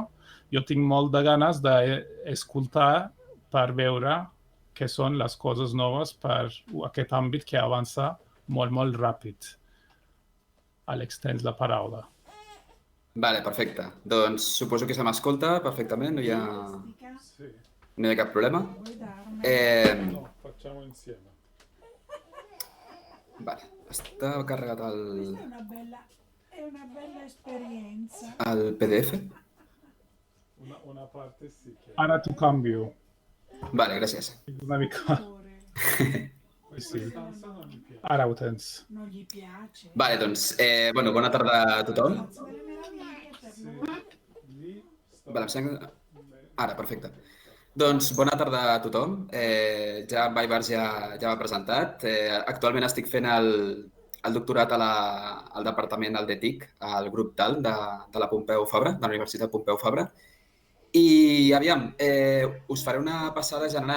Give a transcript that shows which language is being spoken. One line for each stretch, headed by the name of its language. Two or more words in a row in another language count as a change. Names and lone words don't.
Catalan: Jo tinc molt de ganes d'escoltar per veure què són les coses noves per aquest àmbit que avança molt, molt ràpid. Àlex, tens la paraula. Vale, perfecte. Doncs suposo que se m'escolta perfectament, no hi ha cap problema. No,
Italian: facciamo insieme.
Catalan: Vale, està carregat
Italian: È una bella esperienza.
Catalan: el PDF?
Italian: Una parte sì che...
Catalan: Ara t'ho cambio. Vale, gràcies. Una mica.
Italian: Sì. Stanza non mi piace.
Catalan: Ara ho tens.
Italian: Non gli piace.
Catalan: Vale, doncs, bueno, bona tarda a tothom.
Italian: Delle meraviglie per lui. Lì sto...
Catalan: Vale, em sembla... Ara, perfecte. Doncs bona tarda a tothom. Ja en Baibars ja m'ha presentat. Actualment estic fent el doctorat al departament del DETIC, al grup TAL de la Pompeu Fabra, de la Universitat Pompeu Fabra. I aviam, us faré una passada general.